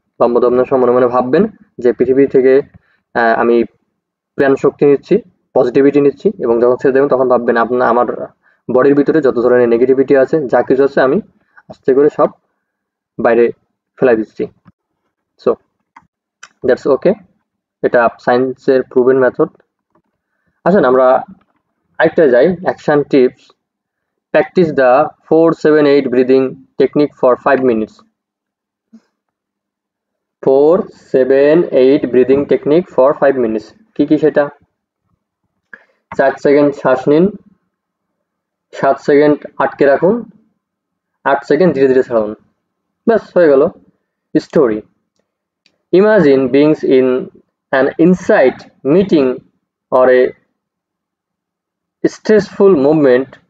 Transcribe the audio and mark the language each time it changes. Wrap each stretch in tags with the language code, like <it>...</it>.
<bn>লম্বা দম নেওয়ার সময় মনে মনে ভাববেন যে পৃথিবী থেকে আমি প্রাণ শক্তি নিচ্ছি, পজিটিভিটি নিচ্ছি, এবং যখন ছেড়ে দেবেন তখন ভাববেন আমার বডির ভিতরে যত ধরনের নেগেটিভিটি আছে, যা কিছু আছে, আমি আস্তে করে সব বাইরে ফেলাই দিচ্ছি।</bn> <en>so that's okay,</en> <bn>এটা সায়েন্সের প্রুভেন মেথড। আসেন আমরা আরেকটা যাই, action tips.</bn> <en>Practice the 4-7-8 breathing technique for 5 minutes. 4-7-8 breathing technique for 5 minutes.</en> <bn>কি সেটা? 4 সেকেন্ড শ্বাস নিন, 7 সেকেন্ড আটকে রাখুন, 8 সেকেন্ড ধীরে ধীরে ছাড়ুন। ব্যাস হয়ে গেল story.</bn> <en>Imagine being in an inside meeting or a stressful moment.</en>